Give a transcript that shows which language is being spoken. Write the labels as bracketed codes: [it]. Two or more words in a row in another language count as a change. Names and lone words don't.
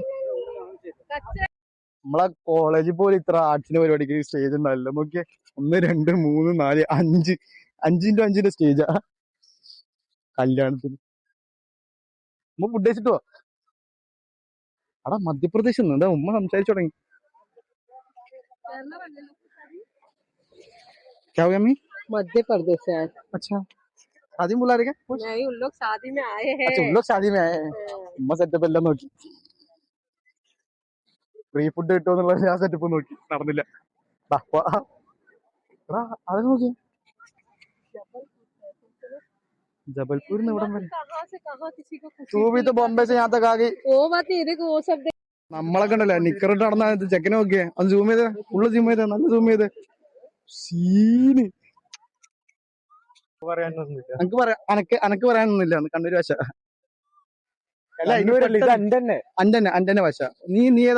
[ml] നമ്മളെ കോളേജിൽ പോലും ഇത്ര ആർട്സിന്റെ പരിപാടിക്ക് സ്റ്റേജ് ഉണ്ടാവില്ല. നോക്കിയേ, 1 2 3 4 5 5x5 സ്റ്റേജാ കല്യാണത്തിന്. ഉമ്മ ഫുഡ് കഴിച്ചിട്ടോ? അടാ മധ്യപ്രദേശ് എന്താ ഉമ്മ സംസാരിച്ചു തുടങ്ങി. [hi] क्या हो गया मम्मी? मध्य प्रदेश है। अच्छा शादी में बुला रहे क्या? नहीं, उन लोग शादी में आए हैं। अच्छा उन लोग शादी में आए हैं. [ml] ഉമ്മ സെറ്റപ്പ് എല്ലാം നോക്കി, [en] free food [ml] കിട്ടുമെന്നുള്ള ഞാൻ സെറ്റപ്പ് നോക്കി, നടന്നില്ല. അത് നോക്കി जबलपुर में इവിടം വരെ. [hi] कहाँ से कहाँ किसी को कुछ तू भी तो बॉम्बे से यहाँ तक आ गई. वो बात नहीं, देखो वो सब [ml] നമ്മളൊക്കെ ഉണ്ടല്ലോ നിക്കറിട്ട് നടന്ന ചെക്കനെ നോക്കിയേ, അത് സൂം ചെയ്തേ, ഫുള്ള് സൂം ചെയ്തേ, നല്ല സൂം ചെയ്തേ. സീന് അനക്ക് പറയാനൊന്നുമില്ല. കണ്ണൂര് ഭാഷ അല്ല, അന്റെ ഭാഷ. നീ ഏതാ?